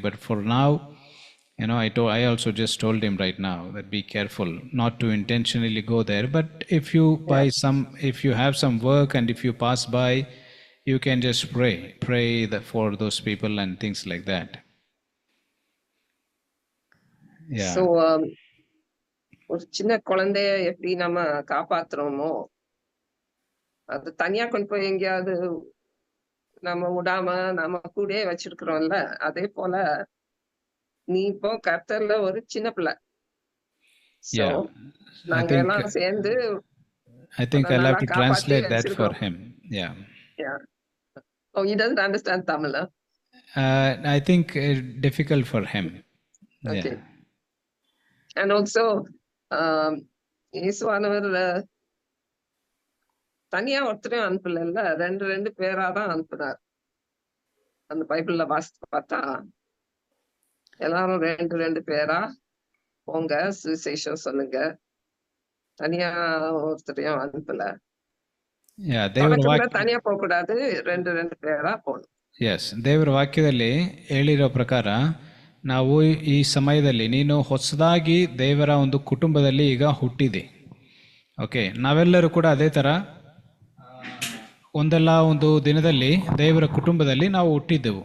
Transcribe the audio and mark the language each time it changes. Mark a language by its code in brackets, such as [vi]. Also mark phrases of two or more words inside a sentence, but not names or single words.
[en] But for now, I also just told him right now that be careful not to intentionally go there. But if you if you have some work and if you pass by, you can just pray for those people and things like that. Yeah. [ta] So ஒரு சின்ன குழந்தைய எப்படி நம்ம காப்பாத்துறோமோ, அது தனியா கொண்டு போய் எங்கேயாவது நம்ம விடாம நம்ம கூடயே வச்சிருக்கிறோம்ல, அதே போல நீ இப்போ கர்த்தர்ல ஒரு சின்ன பிள்ளை. [en] So Yeah. [ta] நாங்க எல்லாம் சேர்ந்து [en] I think I'll have [ta] நல்லா [en] to [ta] காப்பாத்தி [en] translate that for [ta] வச்சிருக்கோம். [en] him. Yeah. Yeah. Oh, he doesn't understand Tamil. Huh? I think difficult for him. Okay. Yeah. And also, [ta] இயேசுவானவர் தனியா ஒருத்தரையும் அனுப்பல, ரெண்டு பேரா தான் அனுப்புனார். அந்த பைபிள்ல வாசித்து பார்த்தா எல்லாரும் ரெண்டு பேரா போங்க, சுவிசேஷம் சொல்லுங்க, தனியா ஒருத்தரையும் அனுப்பல. [en] Yeah, [kn] ದೇವರ ವಾಕ್ಯ ತನಿಯಾ ಹೋಗக்கூடாது, [ta] ரெண்டு பேರಾ போகணும். [kn] ಎಸ್, ದೇವರ ವಾಕ್ಯದಲ್ಲಿ ಹೇಳಿರೋ ಪ್ರಕಾರ ನಾವು ಈ ಸಮಯದಲ್ಲಿ ನೀನು ಹೊಸದಾಗಿ ದೇವರ ಒಂದು ಕುಟುಂಬದಲ್ಲಿ ಈಗ ಹುಟ್ಟಿದೆ. ಓಕೆ, ನಾವೆಲ್ಲರೂ ಕೂಡ ಅದೇ ಥರ ಒಂದಲ್ಲ ಒಂದು ದಿನದಲ್ಲಿ ದೇವರ ಕುಟುಂಬದಲ್ಲಿ ನಾವು ಹುಟ್ಟಿದ್ದೆವು.